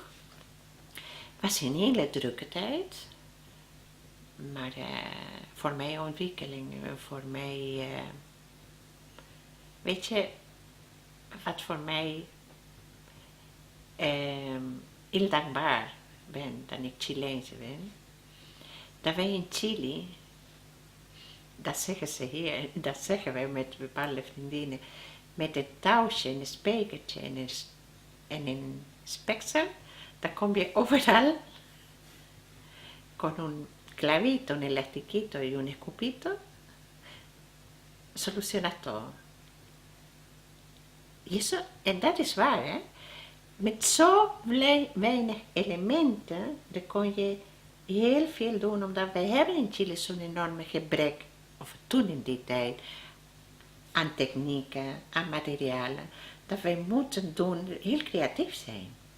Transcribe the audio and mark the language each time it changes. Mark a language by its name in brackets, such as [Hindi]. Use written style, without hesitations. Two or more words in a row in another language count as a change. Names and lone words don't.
[Dutch] Het was een hele drukke tijd. Maar voor mij ontwikkeling, voor mij, weet je, wat voor mij heel dankbaar ben dat ik Chileense ben. Dat wij in Chili, dat zeggen ze hier, dat zeggen wij met bepaalde vriendinnen, met een touwtje en een spekertje en een speksel, dan kom je overal [Spanish] con un clavito, un elastiquito y un escupito, soluciona todo. [Dutch] En dat is waar, hè? Met zo weinig elementen, dan kon je heel veel doen, omdat wij hebben in Chile zo'n enorme gebrek, of toen in die tijd, aan technieken, aan materialen, dat wij moeten doen, heel creatief zijn.